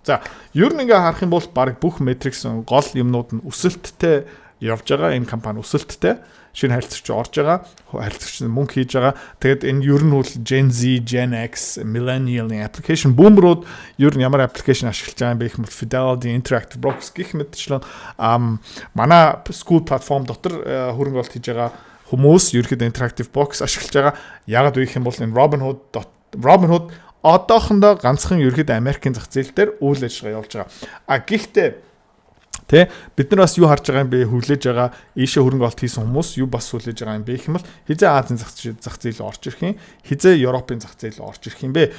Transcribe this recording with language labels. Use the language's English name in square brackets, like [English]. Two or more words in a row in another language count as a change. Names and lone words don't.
[Mongolian] За ер нь ингээ харах юм бол баг бүх metrics гол юмнууд нь өсөлттэй явж байгаа. Энэ компани өсөлттэй. Шинэ харилцагч орж байгаа. Харилцагч мөнгө хийж байгаа. Тэгээд энэ ер нь бол [English] Gen Z, Gen X, Millennial- [Mongolian] ийн application boomer-ууд ер нь ямар application ашиглаж байгаа юм бэ гэх мэт Fidelity, Interactive Brokers гэх мэтчлэн манай [English] school platform [Mongolian] дотор хөрөнгө оруулалт хийж байгаа хүмүүс ерөөхдөө Interactive Brokers ашиглаж байгаа. Яагаад вэ гэх юм бол энэ Robinhood одоохондоо ганцхан ерөөхдөө Америкийн зах зээл дээр үйл ажиллагаа явуулж байгаа. Гэхдээ бид нар бас юу харж байгаа юм бэ? Хүлээж байгаа ийшээ хөрөнгө оруулалт хийсэн хүмүүс юу бас хүлээж байгаа юм бэ гэх юм бол хизээ Азийн зах зээл орж ирэх юм, хизээ Европын зах зээл орж ирэх юм бэ?